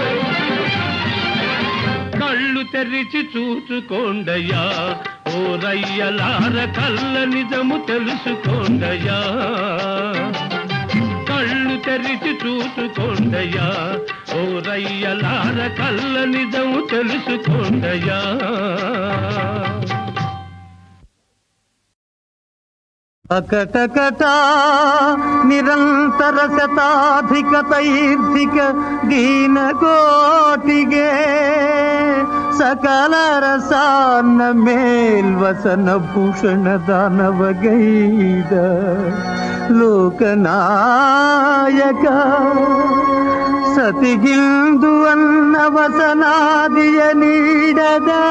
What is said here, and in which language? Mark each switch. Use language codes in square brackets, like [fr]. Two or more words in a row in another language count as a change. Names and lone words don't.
[te] కళ్ళు తెరిచి చూసుకోండయా ఓ రయ్యలార, కళ్ళ నిజము తెలుసుకోండయా. కళ్ళు తెరిచి చూసుకోండయా ఓ రయ్యలార, కళ్ళ నిజము తెలుసుకోండయా. [kn] అకటకటా ನಿರಂತರ ಶತಾಧಿಕ ತೈರ್ಧಿಕ ದೀನಕೋಟಿಗೆ ಸಕಲ ರಸಾನ್ನ ಮೇಲ್ವಸನ ಭೂಷಣ ದಾನವಗೈದ ಲೋಕನಾಯಕ ಸತಿಗಿಂದು ಅನ್ನ ವಸನಾದಿಯ ನೀಡದ